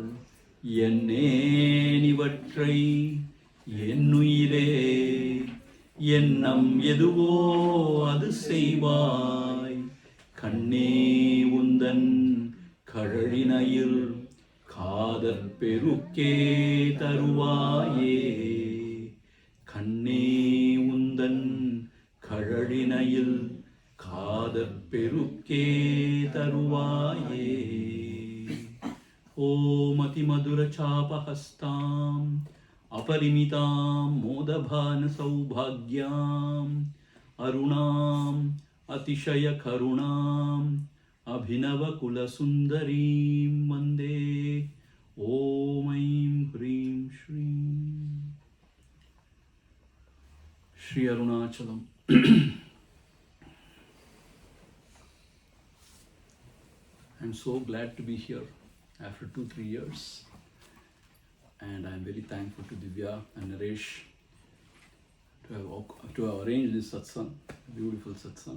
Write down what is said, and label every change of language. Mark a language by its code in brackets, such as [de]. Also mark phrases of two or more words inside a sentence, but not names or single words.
[ta] என்னேனிவற்றை என்னுயிரே எண்ணம் எதுவோ அது செய்வாய் கண்ணே உந்தன் கழலினையில் காதற் பெருக்கே தருவாயே கண்ணே உந்தன் கழலினையில் காதற் பெருக்கே தருவாயே। [sa] ॐ अतिमधुर चापहस्ताम् अपरिमितां मोदभान सौभाग्याम् अरुणाम् अतिशयकरुणाम् अभिनवकुलसुन्दरीं वन्दे। ॐ ऐं ह्रीं श्रीं श्री अरुणाचलम्। [en] I'm so glad to be here after 2-3 years. And I'm very thankful to Vidya and Naresh to to have arranged this satsang, beautiful satsang.